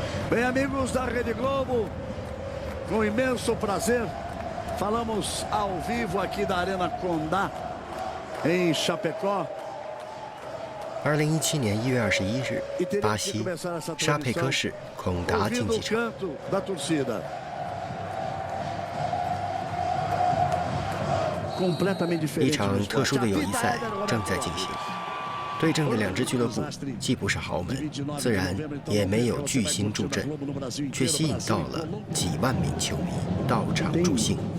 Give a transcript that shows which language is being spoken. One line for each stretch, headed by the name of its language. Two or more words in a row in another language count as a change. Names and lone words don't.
Portuguese: Bem, amigos da Rede Globo, com imenso prazer, falamos ao vivo aqui da Arena Condá, em Chapecó。
Chinese: 2017 年1月21日，巴西沙佩科市孔达竞技场。一场特殊的友谊赛正在进行。对阵的两支俱乐部既不是豪门，自然也没有巨星助阵，却吸引到了几万名球迷到场助兴。